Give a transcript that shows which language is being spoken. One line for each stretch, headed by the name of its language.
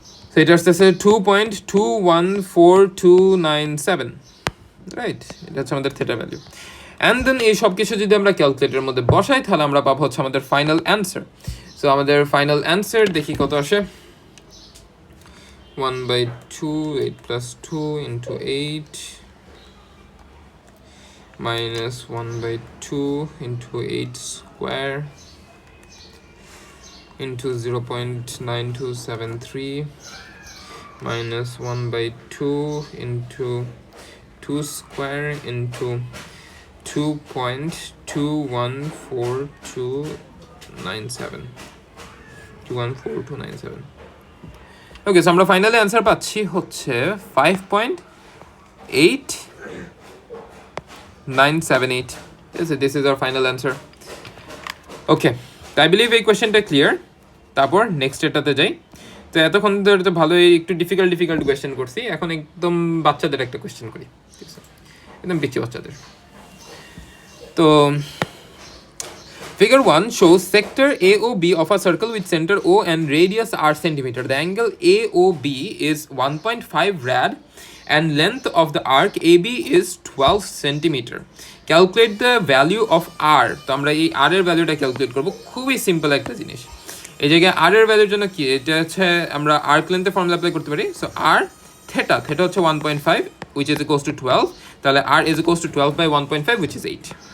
Bangla: তো এটা আসতেছে 2.214297, রাইট? এটা হচ্ছে আমাদের থেটার ভ্যালু। অ্যান্ড দেন এই সব কিছু যদি আমরা ক্যালকুলেটরের মধ্যে বসাই, তাহলে আমরা পাবো হচ্ছে আমাদের ফাইনাল অ্যান্সার। সো আমাদের ফাইনাল অ্যান্সার দেখি কত আসে।
English: 1/2, 8 plus 2 into 8 minus 1/2 into 8 square into 0.9273 minus 1/2 into 2 square into 2.214297. 214,297.
Bangla: ওকে, সো আমরা ফাইনালি অ্যান্সার পাচ্ছি হচ্ছে 5.8978.
English: This is our final answer.
Bangla: Okay, I believe এই কোয়েশ্চেনটা ক্লিয়ার। তারপর নেক্সট এটাতে যাই। তো এতক্ষণ ধরে তো ভালোই একটু ডিফিকাল্ট কোয়েশ্চেন করছি, এখন একদম বাচ্চাদের একটা কোয়েশ্চেন করি, ঠিক আছে? একদম পিচ্ছি বাচ্চাদের। তো
English: Figure 1 shows sector AOB of a circle with center O and radius r centimeter. The angle AOB is 1.5 rad and length of the arc AB is 12 centimeter. Calculate the value of r.
Bangla: তো আমরা এই r এর ভ্যালুটা calculate করব। খুবই simple একটা জিনিস। এই জায়গায় r এর ভ্যালুর জন্য কি, এটা হচ্ছে আমরা আর্ক লেন্থের ফর্মুলা অ্যাপ্লাই করতে পারি।
English: so r theta
Bangla: হচ্ছে
English: 1.5 which is equals to 12,
Bangla: তাহলে
English: r is equals to 12 by 1.5 which is 8.